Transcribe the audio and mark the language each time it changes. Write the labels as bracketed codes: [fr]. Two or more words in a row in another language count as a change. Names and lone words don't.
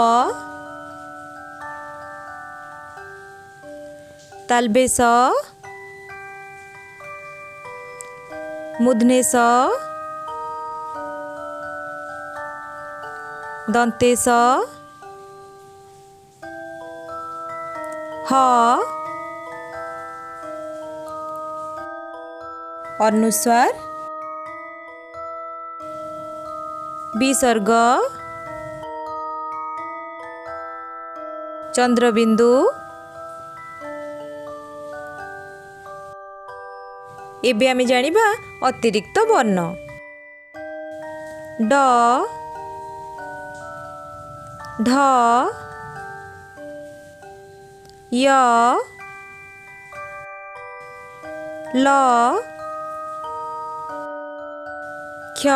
[or] ତାଳବେସ ମୁଧନେସ ଦନ୍ତେସ ହ ଅନୁସ୍ୱାର ବିସର୍ଗ ଚନ୍ଦ୍ରବିନ୍ଦୁ। ଏବେ ଆମେ ଜାଣିବା ଅତିରିକ୍ତ ବର୍ଣ୍ଣ। ଡ଼ ଢ଼ ୟ ଳ କ୍ଷ।